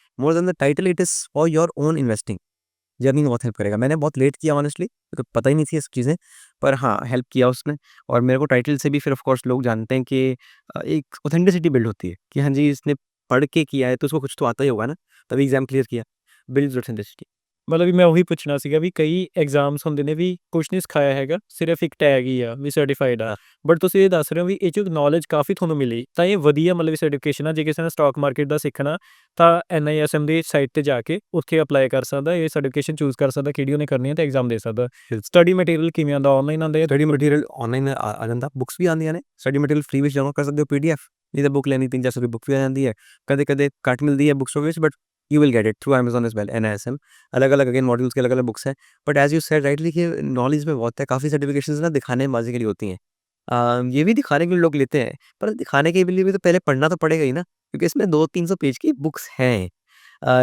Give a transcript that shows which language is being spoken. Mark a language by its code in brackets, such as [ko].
[en] More than the title it is for your own investing. [hi] Journey में बहुत help करेगा। मैंने बहुत लेट किया ऑनेस्टली, मेरे को पता ही नहीं थी ये सब चीज़ें, पर हाँ, हेल्प किया उसने और मेरे को टाइटल से भी फिर ऑफ कोर्स लोग जानते हैं कि एक ऑथेंटिसिटी बिल्ड होती है कि हाँ जी, इसने पढ़ के किया है तो उसको कुछ तो आता ही होगा ना, तभी एग्ज़ाम क्लियर किया। [en] Builds authenticity. [pa] ਮਤਲਬ ਵੀ ਮੈਂ ਉਹੀ ਪੁੱਛਣਾ ਸੀਗਾ ਵੀ ਕਈ ਐਗਜ਼ਾਮਸ ਹੁੰਦੇ ਨੇ ਵੀ ਕੁਛ ਨਹੀਂ ਸਿਖਾਇਆ ਹੈਗਾ, ਸਿਰਫ ਇੱਕ ਟੈਗ ਹੀ ਆ ਵੀ ਸਰਟੀਫਾਈਡ ਆ। [hi] हाँ, [pa] ਬਟ ਤੁਸੀਂ ਇਹ ਦੱਸ ਰਹੇ ਹੋ ਵੀ ਇਹ 'ਚ ਨੌਲੇਜ ਕਾਫੀ ਤੁਹਾਨੂੰ ਮਿਲੀ, ਤਾਂ ਇਹ ਵਧੀਆ ਮਤਲਬ ਸਰਟੀਫਿਕੇਸ਼ਨ ਆ। ਜੇ ਕਿਸੇ ਨੇ ਸਟਾਕ ਮਾਰਕੀਟ ਦਾ ਸਿੱਖਣਾ ਤਾਂ NISM ਦੀ ਸਾਈਟ ਤੇ ਜਾ ਕੇ ਉੱਥੇ ਅਪਲਾਈ ਕਰ ਸਕਦਾ, ਇਹ ਸਰਟੀਫਿਕੇਸ਼ਨ ਚੂਜ਼ ਕਰ ਸਕਦਾ ਕਿਹੜੀ ਉਹਨੇ ਕਰਨੀ ਹੈ ਤੇ ਐਗਜ਼ਾਮ ਦੇ ਸਕਦਾ। [hi] बिल्कुल। [pa] ਸਟੱਡੀ ਮਟੀਰੀਅਲ ਕਿਵੇਂ ਆਉਂਦਾ, ਆਨਲਾਈਨ ਆਉਂਦਾ ਜਾਂ स्टडी मटीरियल ऑनलाइन आ ਜਾਂਦਾ, ਬੁੱਕਸ ਵੀ ਆਉਂਦੀਆਂ ਨੇ, ਸਟੱਡੀ ਮਟੀਰੀਅਲ ਫ੍ਰੀ ਵਿੱਚ ਡਾਊਨਲੋਡ ਕਰ ਸਕਦੇ ਹੋ ਪੀਡੀਐਫ, ਨਹੀਂ ਤਾਂ ਬੁੱਕ ਲੈਣੀ 300-400 ਦੀ ਬੁੱਕ ਵੀ ਆ ਜਾਂਦੀ ਹੈ। ਕਦੇ-ਕਦੇ ਘੱਟ ਮਿਲਦੀ ਹੈ ਬੁੱਕ ਸਟੋਰ ਵਿੱਚ, but [en] you will get it through Amazon as well, [pa] NISM। [hi] अलग-अलग अगेन मॉड्यूल्स के अलग-अलग बुक्स हैं, but [en] as you said rightly [hi] कि नॉलेज में बहुत है, काफ़ी सर्टिफिकेशंस ना दिखाने बाज़ी के लिए होती हैं। ये भी दिखाने के लिए लोग लेते हैं, पर दिखाने के लिए भी तो पहले पढ़ना तो पड़ेगा ही ना, क्योंकि इसमें 200-300 पेज की बुक्स हैं।